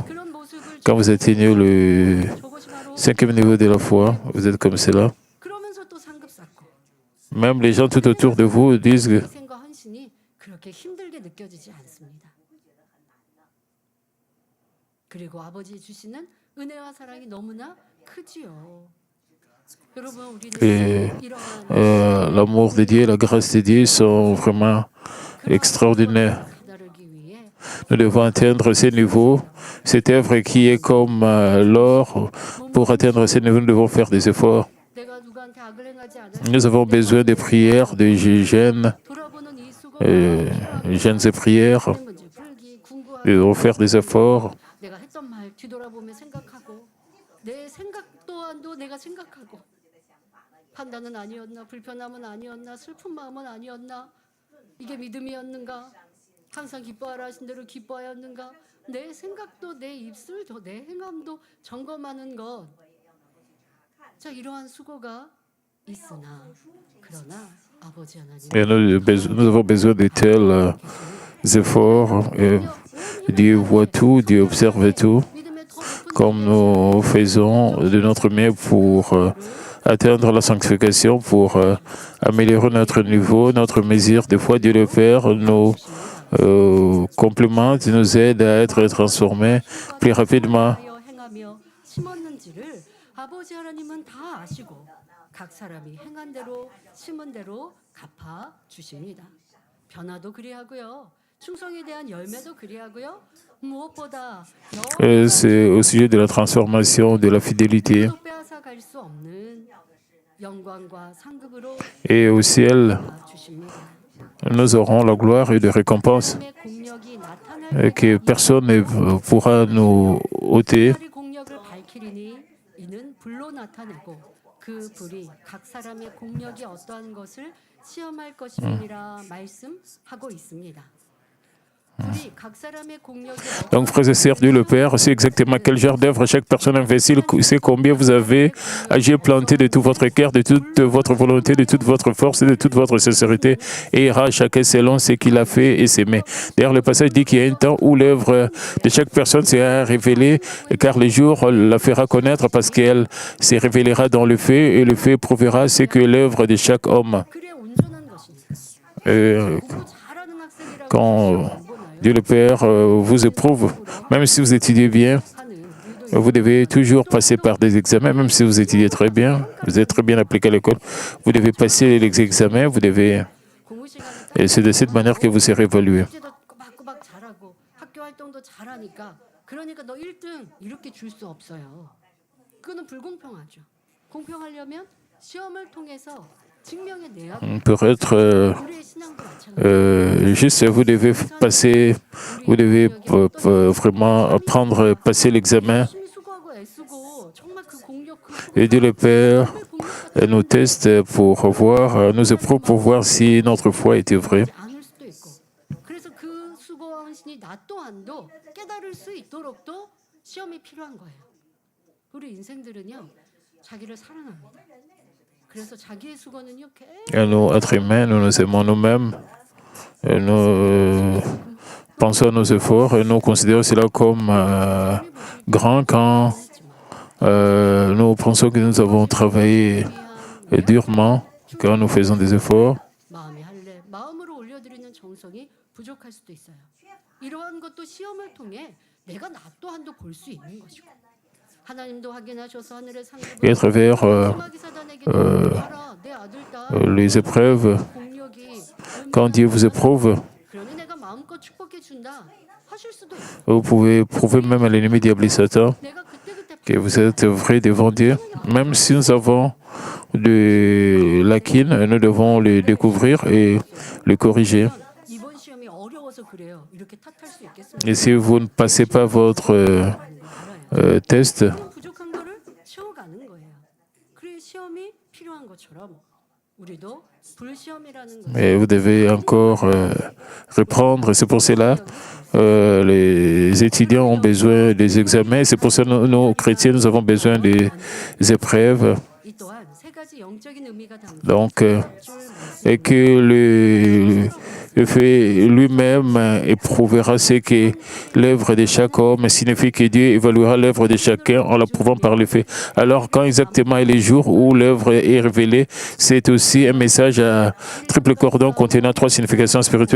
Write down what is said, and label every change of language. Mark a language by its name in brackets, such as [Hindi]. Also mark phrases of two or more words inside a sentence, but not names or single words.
[Korean] 그런 모습을 [French] Quand vous atteignez le [Korean] 저것이 바로 [French] 5e niveau de la foi, vous êtes comme cela. [Korean] 그러면서 또 상급 쌓고 [French] Même les gens tout autour de vous disent que [Korean] 희생과 헌신이 그렇게 힘들게 느껴지지 않습니다. 그리고 아버지 주시는 은혜와 사랑이 너무나 크지요. 여러분 [French] Et, [Korean] 우리는 이러한 [French] l'amour de Dieu et la grâce de Dieu sont vraiment extraordinaires. [Korean] 다르기 위해 [French] Nous devons atteindre ces niveaux, cette œuvre qui est comme l'or. Pour atteindre ces niveaux, nous devons faire des efforts. [Korean] 내가 누구한테 악을 행하지 않을 [French] Nous avons besoin de prières, de jeûnes, [Korean] 돌아보는 이 수고 [French] jeûnes et prières. [Korean] 문제 풀기 궁구하고 [French] Nous devons faire des efforts. [Korean] 내가 했던 말 뒤돌아보며 생각하고 내 생각 또한도 내가 생각하고 판단은 아니었나 불편함은 아니었나 슬픈 마음은 아니었나 이게 믿음이었는가 항상 기뻐하라 하신 대로 기뻐하였는가 내 생각도 내 입술도 내 행함도 점검하는 것 자 이러한 수고가 있으나 그러나 아버지 하나님 [French] Et nous avons besoin de tels efforts. Et Dieu voit tout, Dieu observe tout, [Korean] 믿음의 더 높은 [French] comme nous faisons de notre mieux pour atteindre la sanctification, pour améliorer notre niveau, notre mesure. Des fois, Dieu le Père nous complimente, nous aide à être transformés plus rapidement. [Korean] 하여 행하며 심었는지를 아버지 하나님은 다 아시고 각 사람이 행한 대로 심은 대로 갚아 주십니다. 변화도 그리하고요. 충성에 대한 열매도 그리하고요. 무엇보다 [French] C'est au sujet de la transformation, de la fidélité. [Korean] 또 빼앗아 갈 수 없는 영광과 상급으로 [French] Et au ciel, [Korean] 주십니다. [French] nous aurons la gloire et de récompense [Korean] 하나님의 공력이 나타날 [French] que personne ne pourra nous ôter. [Korean] 이 공력을 밝히리니 이는 불로 나타내고 그 불이 각 사람의 공력이 어떠한 것을 시험할 것이니라 말씀하고 있습니다. 불이 각 사람의 공력이 [French] Donc, frères et sœurs, Dieu le Père, c'est exactement quel genre d'œuvre chaque personne investit, c'est combien vous avez agi et planté de tout votre cœur, de toute votre volonté, de toute votre force et de toute votre sincérité, et ira chacun selon ce qu'il a fait et s'aimer. D'ailleurs, le passage dit qu'il y a un temps où l'œuvre de chaque personne sera révélée, car le jour la fera connaître parce qu'elle se révélera dans le fait, et le fait prouvera ce que l'œuvre de chaque homme. [Korean] 그래 온전한 것입니다. 공부 잘하는 학생이라고 [French] Quand Dieu le Père vous éprouve, même si vous étudiez bien, [Korean] 하는 우리도 [French] vous devez toujours passer par des examens, même si vous étudiez très bien, vous êtes très bien appliqué à l'école, vous devez passer les examens, vous devez, [Korean] 공부 시간에 [French] et c'est de cette manière que vous serez évalué. [Korean] 숙제도 꼬박꼬박 잘하고 학교 활동도 잘하니까 그러니까 너 1등 이렇게 줄 수 없어요. 그거는 불공평하죠. 공평하려면 시험을 통해서 [French] pour être juste, vous devez passer, vous devez vraiment passer l'examen. Et Dieu le Père nous teste pour voir, nous éprouve pour voir si notre foi était vraie. [Korean] 그래서 그 수고와 헌신이 나 또한도 깨달을 수 있도록도 시험이 필요한 거예요. 우리 인생들은요, 자기를 사랑합니다. 그래서 자기의 수고는요, [French] Et nous, êtres humains, nous nous aimons nous-mêmes, et nous pensons à nos efforts et nous considérons cela comme grand quand nous pensons que nous avons travaillé durement, quand nous faisons des efforts. [Korean] 마음이 할래 마음으로 올려드리는 정성이 부족할 수도 있어요. 이러한 것도 시험을 통해 내가 나 또한도 볼 수 있는 것이고 하나님도 확인하셔서 하늘의 [French] Et à [Korean] 상급을 [French] travers [Korean] 내 아들 딸 [French] les épreuves, [Korean] 공력이 [French] quand Dieu vous éprouve, [Korean] 그러니 내가 마음껏 축복해 준다 하실 수도 있어요. [French] vous pouvez prouver même à l'ennemi diable et Satan [Korean] 내가 그때그때 [French] que vous êtes vrai devant Dieu. Même si nous avons de lacunes, nous devons le découvrir et le corriger. [Korean] 이번 시험이 어려워서 그래요. 이렇게 탓할 수 있겠습니까? [French] Et si vous ne passez pas votre test, [Korean] 부족한 거를 채워가는 거예요. 그래 시험이 필요한 것처럼 우리도 불시험이라는 것. [French] et vous devez encore reprendre. C'est pour cela les étudiants ont besoin des examens. C'est pour ça que nous, chrétiens, nous avons besoin des épreuves. [Korean] 이 또한 세 가지 영적인 의미가 담긴 [French] Donc, et que le fait lui-même éprouvera ce que l'œuvre de chaque homme signifie que Dieu évaluera l'œuvre de chacun en l'approuvant par le fait. Alors, quand exactement est le jour où l'œuvre est révélée, c'est aussi un message à triple cordon contenant trois significations spirituelles.